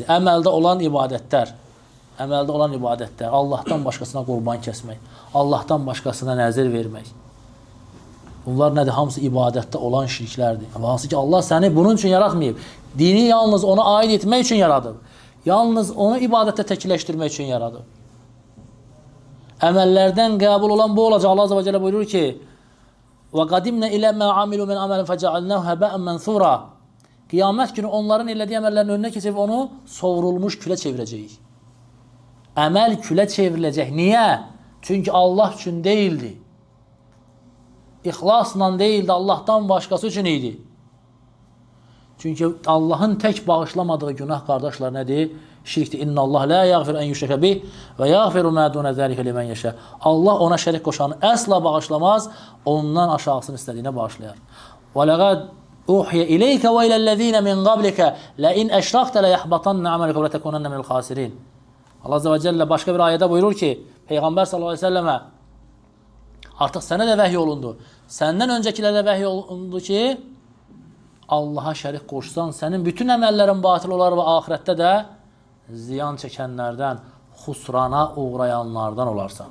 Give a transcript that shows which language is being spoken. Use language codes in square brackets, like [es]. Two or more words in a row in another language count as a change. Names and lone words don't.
[az] Əməldə olan ibadətlər, Allahdan başqasına qurban kəsmək, Allahdan başqasına nəzir vermək. Bunlar nədir? Hamısı ibadətdə olan şirklərdir. Hansı ki, Allah səni bunun üçün yaratmayıb. Dini yalnız ona aid etmək üçün yaradıb. Yalnız onu ibadətdə təkləşdirmək üçün yaradıb. Əməllərdən qəbul olan bu olacaq. Allah Azze və Cəllə buyurur ki, [ar] وَقَدِمْنَا إِلَى مَا عَمِلُوا مِنْ عَمَلٍ فَجَعَلْنَاهُ هَبَاءً مَنْثُورًا [az] Qiyamət günü onların elədiyi əməllərin önünə keçib onu sovrulmuş külə çevirəcəyik. Əməl külə çevriləcək. Niyə? Çünki Allah üçün deyildi. İxlasla deyildi, Allahdan başqası üçün idi. Çünki Allahın tək bağışlamadığı günah, qardaşlar, nədir? Şirkdir. [ar] إن الله لا يغفر أن يشرك به ويغفر ما دون ذلك لمن يشاء. [az] Allah ona şərik qoşanı əsla bağışlamaz, ondan aşağısını istədiyinə bağışlayar. [ar] ولقد أوحي إليك وإلى الذين من قبلك لئن أشركت ليحبطن عملك ولتكونن من الخاسرين. [az] Allah Azze və Cəllə başqa bir ayədə buyurur ki, Peyğəmbər [ar] صلى الله عليه وسلم [az] artıq sənə də vəhy olundu. Səndən öncəkilərə vəhy olundu ki, Allaha şərik qoşsan, sənin bütün əməllərin batil olar və axirətdə də ziyan çəkənlərdən, xusrana uğrayanlardan olarsan.